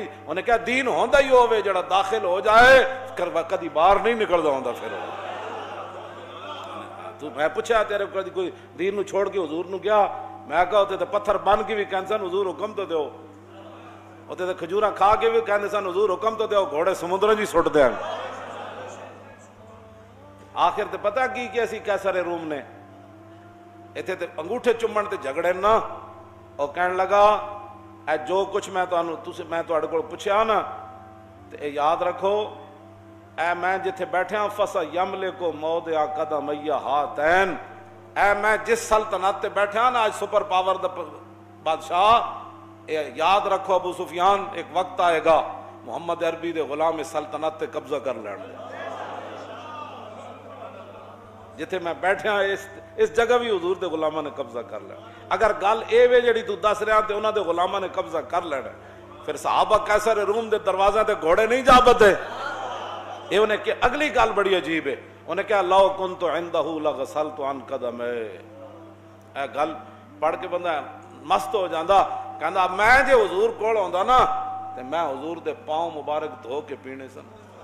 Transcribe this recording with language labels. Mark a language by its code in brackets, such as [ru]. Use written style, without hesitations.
[pa] انہوں نے کہا دین ہوندا ہی ہوے جڑا داخل ہو جائے کدی باہر نہیں نکلدا ہوندا. پھر تو میں پوچھا تیرے کو کوئی دین نو چھوڑ کے حضور نو گیا؟ میں کہا ہوتے تے پتھر بن کے بھی کہندے سن حضور حکم تو دیو، ہوتے تے کھجوراں کھا کے بھی کہندے سن حضور حکم تو دیو، گھوڑے سمندر جی سٹ دیاں. آخر تے پتہ کی اسی قیصر روم نے ایتھے تے انگوٹھے چومن تے جھگڑے نا، اور کہن لگا اے جو کچھ میں تواڈے کول پوچھیا نا تے اے یاد رکھو، اے میں جتھے بیٹھا [ar] فَسَيَمْلِكُ مَوْضِعَ قَدَمَيَّ هَاتَيْنِ، [pa] اے میں جس سلطنت تے بیٹھا نا آج سپر پاور دا بادشاہ، اے یاد رکھو ابو سفیان ایک وقت آئے گا محمد عربی دے غلام سلطنت تے قبضہ کر لینا. جتھے میں بیٹھا اس جگہ بھی حضور دے غلاماں نے قبضہ کر لینا. اگر گل اے وے جڑی تو دس رہا تے انہاں دے غلاماں نے قبضہ کر لینا، پھر صحابہ قیصر روم دے دروازے تے گھوڑے نہیں جا بدے. یہ انہیں کہ اگلی گل بڑی عجیب ہے، انہیں کہا [ar] لو کنت عندہ لغسلت عن قدمے. [pa] اے گل پڑھ کے بندہ مست ہو جاندا، کہندا میں جے حضور کول ہوندا نا تے میں حضور دے پاؤں مبارک دھو کے پینے سن.